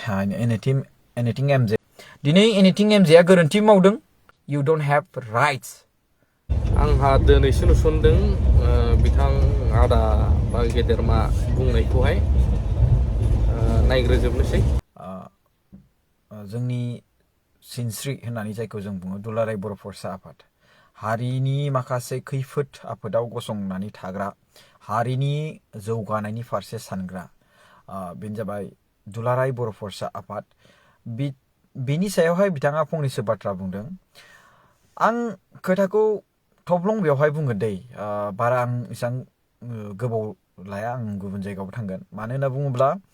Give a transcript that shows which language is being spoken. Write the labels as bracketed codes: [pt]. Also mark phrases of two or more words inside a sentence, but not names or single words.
[en] anything MJ दिनै anything MJ [brx] आ गोरोन्थि मावदों [en] you don't have rights [brx] आंहा दिनैसो नुसनदों बिथां आदा बा गेदेरमा बुंनायखौहाय नायग्रोजोबनोसै जोंनि सिनस्रि होननानै जायखौ जों बुङो दुलाराय बर' फरायसा आफाद हारिनि माखासे खैफोद आफोदाव गसंनानै थाग्रा हारिनि जौगानायनि फारसे सानग्रा बेनो जाबाय दुलाराय बर' फरायसा आफाद बेनि सायावहाय बिथाङा फंनैसो बाथ्रा बुंदों आं खोथाखौ थब्लं बेवहाय बुंगोन दै बारा आं एसां गोबाव लाया आं गुबुन जायगायावबो थांगोन मानो होनना बुङोब्ला